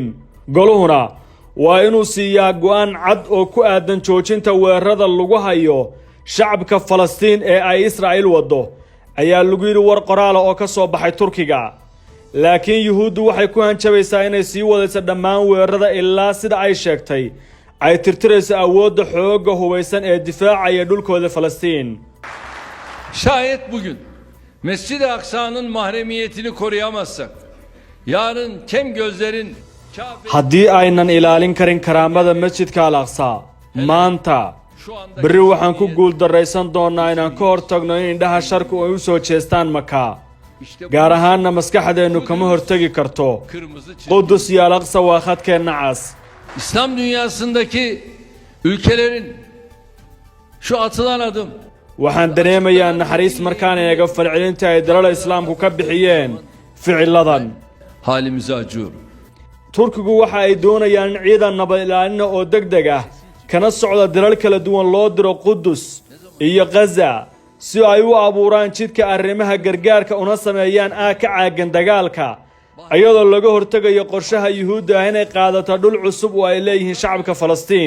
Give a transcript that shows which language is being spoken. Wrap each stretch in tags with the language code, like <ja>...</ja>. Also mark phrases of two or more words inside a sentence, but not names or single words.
<so>goluhuna waa inuu siiyaa go'aan cad oo ku aadan joojinta weerarada lagu hayo shacabka Falastiin ee ay Israa'iil wado ayaa lagu yiri war qoraal oo ka soo baxay Turkiga. laakiin Yuhuuddu waxay ku hanjabaysaa inay sii wadayso dhammaan weerarada ilaa sida ay sheegtay ay tirtirayso awoodda xoogga hubeysan ee difaacaya dhulkooda Falastiin.</so> <tr>Şayet bugün Mescid-i Aksa'nın mahremiyetini koruyamazsak, yarın kem gözlerin</tr> <so>haddii aynan ilaalin karin karaamada Masjidka Al-Aqsa maanta beri waxaan ku guuldaraysan doonaa inaan ka hortagno in indhaha sharku ay u soo jeestaan Maka. gaar ahaanna maskaxdeennu kama hortagi karto. Qudus iyo Al-Aqsa waa khadkeenna cas.</so> <tr>İslam dünyasındaki ülkelerin şu atılan adım</tr> <so>waxaan dareemayaa naxariis markaan eego falcelinta ay dalalka islaamku ka bixiyeen ficiladan.</so> <tr>halimize acıyorum.</tr> <so>Turkigu waxa ay doonayaan in ciidan nabad ilaalin oo degdeg ah kana socda dalal kala duwan loo diro Qudus iyo Gaza si ay u abuuraan jidka arrimaha gargaarka una sameeyaan ka caagan dagaalka ayadoo laga hortagayo qorshaha Yuhuudda inay qaadato dhul cusub oo ay leeyihiin shacabka Falastiin.</so>